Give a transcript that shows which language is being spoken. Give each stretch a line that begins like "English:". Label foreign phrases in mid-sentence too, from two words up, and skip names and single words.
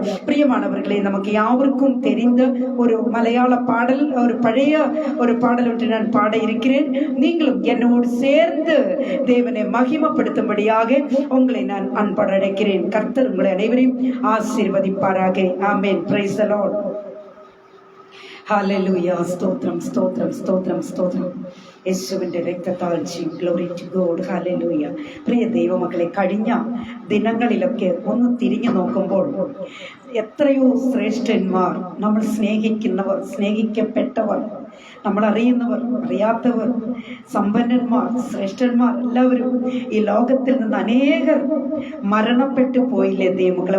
Tamil: பிரியமானவர்களே, நமக்கு யாவருக்கும் தெரிந்த ஒரு மலையாள பாடல், ஒரு பழைய ஒரு பாடல் ஒன்று நான் பாட இருக்கிறேன். நீங்களும் என்னோடு சேர்ந்து தேவனை மகிமைப்படுத்தும்படியாக உங்களை நான் அன்போடு அழைக்கிறேன். கர்த்தர் உங்களை அனைவரையும் ஆசீர்வதிப்பாராக. ஆமென்.
English: Praise the Lord.
Malayalam: ഹല്ലേലൂയ. സ്തോത്രം. യേശുവിൻ്റെ രക്തത്താൽ
English: Glory to God.
Malayalam: ഹല്ലേലൂയ. പ്രിയ ദൈവമക്കളെ, കഴിഞ്ഞ ദിനങ്ങളിലൊക്കെ ഒന്ന് തിരിഞ്ഞു നോക്കുമ്പോൾ എത്രയോ ശ്രേഷ്ഠന്മാർ, നമ്മൾ സ്നേഹിക്കുന്നവർ, സ്നേഹിക്കപ്പെട്ടവർ, നമ്മൾ അറിയുന്നവർ, അറിയാത്തവർ, സമ്പന്നന്മാർ, ശ്രേഷ്ഠന്മാർ എല്ലാവരും ഈ ലോകത്തിൽ നിന്ന് അനേകർ മരണപ്പെട്ടു പോയില്ലേ ദൈവമക്കളെ?